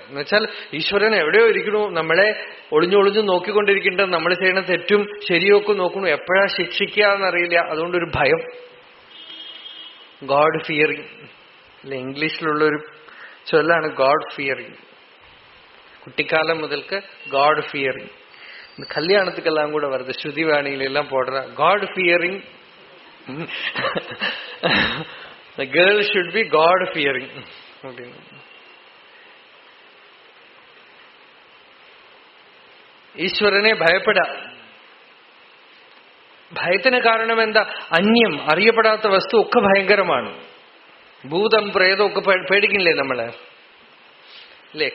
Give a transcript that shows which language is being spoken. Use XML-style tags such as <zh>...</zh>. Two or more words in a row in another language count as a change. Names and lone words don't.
<ml>എന്നുവെച്ചാൽ ഈശ്വരൻ എവിടെയോ ഇരിക്കണു. നമ്മളെ ഒളിഞ്ഞൊളിഞ്ഞു നോക്കിക്കൊണ്ടിരിക്കേണ്ടത്. നമ്മൾ ചെയ്യണ തെറ്റും ശരിയൊക്കെ നോക്കണു. എപ്പോഴാ ശിക്ഷിക്കുക എന്നറിയില്ല. അതുകൊണ്ടൊരു ഭയം.</ml> <en>God fearing</en> <ml>അല്ലെ, ഇംഗ്ലീഷിലുള്ളൊരു ചൊല്ലാണ്</ml> <en>God fearing.</en> <ml>കുട്ടിക്കാലം മുതൽക്ക്</ml> <en>God fearing.</en> <ta>கல்யாணத்துக்கெல்லாம் கூட வருது. ஸ்ருதி வாணியில எல்லாம் போடுற</ta> <en>God fearing. The girl should be God fearing.</en> <ml>ഈശ്വരനെ ഭയപ്പെടാ. ഭയത്തിന് കാരണം എന്താ? അന്യം, അറിയപ്പെടാത്ത വസ്തു ഒക്കെ ഭയങ്കരമാണ്. ഭൂതം പ്രേതം ഒക്കെ പേടിക്കില്ലേ നമ്മളെ അല്ലേ?</ml>